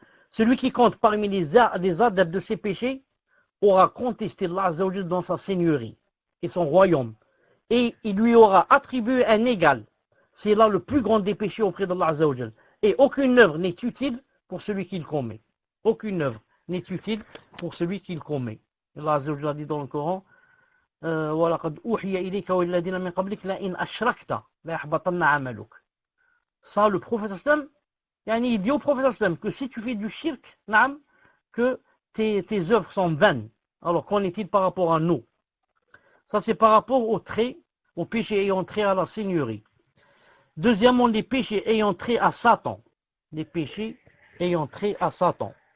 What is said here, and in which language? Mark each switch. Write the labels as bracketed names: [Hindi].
[French] Celui qui compte parmi les adeptes de ses péchés aura contesté Allah Azza wa Jal dans sa seigneurie et son royaume, et il lui aura attribué un égal. C'est là le plus grand des péchés auprès d'Allah Azza wa Jal. Et aucune œuvre n'est utile pour celui qui le commet. Aucune œuvre n'est utile pour celui qui le commet. Allah Azza wa Jal a dit dans le Coran, [Arabic] وَلَقَدْ أُوحِيَ إِلَيْكَ وَإِلَّذِينَ مِنْ قَبْلِكَ لَئِنْ أَشْرَكْتَ لَيَحْبَطَنَّ عَمَلُكَ. [French] Ça, le prophète sallam, il dit au prophète sallam que si tu fais du shirk, que tes œuvres sont vaines. Alors qu'en est-il par rapport à nous? Ça, c'est par rapport aux péchés ayant trait à la seigneurie. Deuxièmement, les péchés ayant trait à Satan. Les péchés ayant trait à Satan.